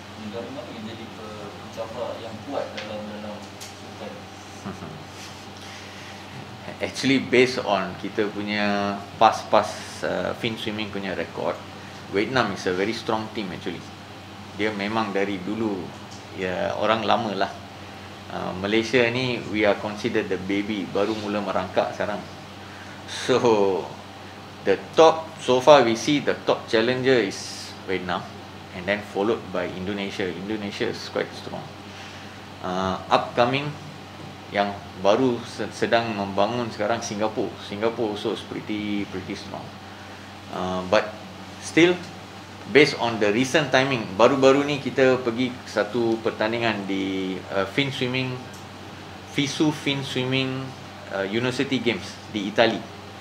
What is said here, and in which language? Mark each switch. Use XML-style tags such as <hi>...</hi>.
<ms>Dari mana yang jadi pencabar yang kuat dalam sukan?</ms> <en>Actually based on</en> <ms>kita punya</ms> <en>past fin swimming</en> <ms>punya</ms> <en>record, Vietnam is a very strong team actually.</en> <ms>Dia memang dari dulu ya orang lama lah. Malaysia ni</ms> <en>we are considered the baby,</en> <ms>baru mula merangkak sekarang.</ms> <en>So the top so far we see the top challenger is Vietnam, and then followed by Indonesia. Indonesia is quite strong.</en> <ms>Upcoming yang baru sedang membangun sekarang Singapore.</ms> <en>Singapore also is pretty strong. But still based on the recent timing,</en> <ms>baru-baru ni kita pergi satu pertandingan di FISU Fin Swimming University Games di Itali.</ms>